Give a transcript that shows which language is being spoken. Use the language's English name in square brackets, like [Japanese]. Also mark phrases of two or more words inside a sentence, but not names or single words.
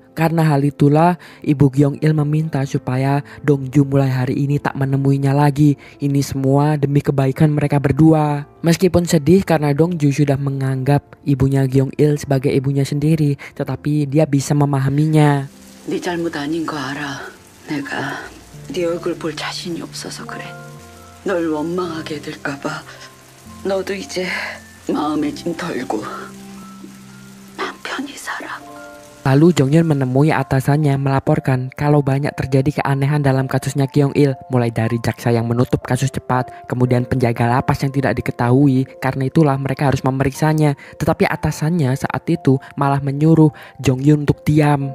[Indonesian] Karena hal itulah ibu Gyeong-il meminta supaya Dongju mulai hari ini tak menemuinya lagi. Ini semua demi kebaikan mereka berdua. Meskipun sedih karena Dongju sudah menganggap ibunya Gyeong-il sebagai ibunya sendiri, tetapi dia bisa memahaminya. [Korean] 네 잘못 아닌 거 알아. 내가 네 얼굴 볼 자신이 없어서 그래. 널 원망하게 될까 봐. 너도 이제 마음에 좀 덜고 맘 편히 살아. [Indonesian] Lalu Jonghyun menemui atasannya melaporkan kalau banyak terjadi keanehan dalam kasusnya Gyeong-il, mulai dari jaksa yang menutup kasus cepat, kemudian penjaga lapas yang tidak diketahui, karena itulah mereka harus memeriksanya. Tetapi atasannya saat itu malah menyuruh Jonghyun untuk diam.